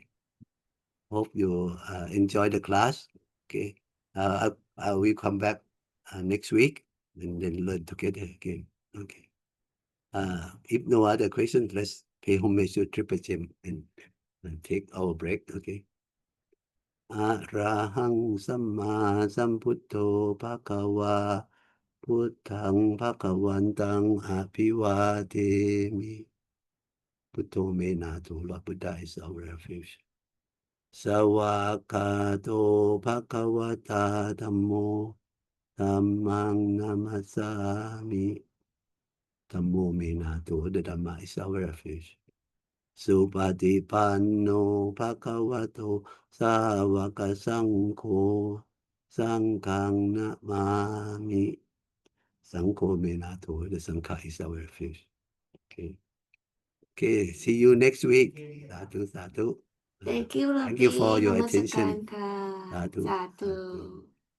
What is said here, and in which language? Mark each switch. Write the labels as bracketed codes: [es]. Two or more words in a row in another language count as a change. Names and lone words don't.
[en] Hope you enjoy the class. Okay. I will come back next week and then learn together again. Okay. If no other questions, let's pay homage to Triple Gem and take our break. Okay. [pi] Arahang Samma Sambuddho Bhagava Buddhang Bhagavantang Abhivademi. Buddho Menato, [en] Lord Buddha is our refuge. [pi] Sawakato Bhagavata Dhammo Dhammang Namasami. Dhammo Menato, [en] the Dhamma is our refuge. [pi] Supatipanno Bhagavato Savaka Sangho Sanghang Namami. Sangho Menato, [en] the Sangha is our refuge. Okay. Okay, see you next week. [pi] Sadhu, sadhu. [en] Thank you, Long Thank you for P. your Namaskaran attention. ka. [pi] Sadhu, Satu. sadhu.